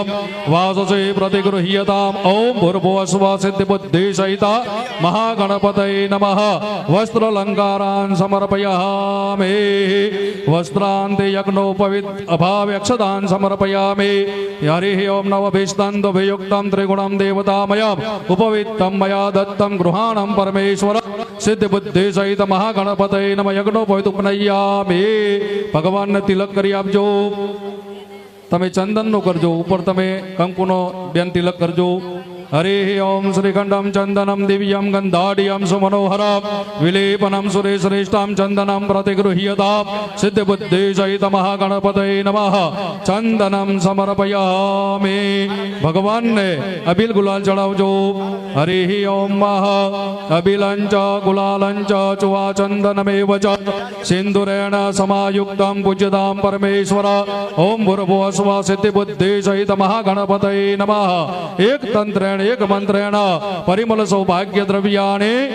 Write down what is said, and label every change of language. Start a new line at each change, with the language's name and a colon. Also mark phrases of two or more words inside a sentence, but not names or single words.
Sanskrit: વાસસે પ્રતિગૃહ્યતામ ઓમ ભૂર્ભુવસ્સુવ સિદ્ધિ બુદ્ધિ સહિતા મહાગણપતये નમઃ વસ્ત્રલંકારાન સમર્પયામિ વસ્ત્રાંતે યજ્ઞોપવિત અભાવે અક્ષતાન સમર્પયામિ હરિ ઓમ નવભીષ્ટંતભિયુક્તમ ત્રિગુણમ देवतामयम् उपवित्तं मया दत्तं गृहाणं परमेश्वर सिद्धि बुद्धि सहित महागणपतये नमः यज्ञोपवित उपनय्यामि
Gujarati: ભગવાન ને તિલક કરી આપજો તમે ચંદન નો કરજો ઉપર તમે કંકુનો બેન તિલક કરજો
Sanskrit: हरिः ओम श्रीखंडम चंदनम दिव्यम गंधाढ्यम सुमनोहरम विलेपनम सुरेश्रेष्ठम चंदनम प्रतिगृह्यता सिद्धिबुद्धि सहित महागणपतये नमः चंदनम समर्पयामि
Gujarati: ભગવાન ને અબિલ ગુલાલ ચઢાવજો
Sanskrit: हरिः ओम मह अबिलंच गुलालंच चुवा चंदनमेव च सिंदूरेण समायुक्तं पूज्यतां परमेश्वर ओम भूर्भुवः स्वः सिद्धिबुद्धि सहित महागणपतये नमः एक तंत्रेण एक मंत्रेण परिमल सौभाग्य द्रव्याने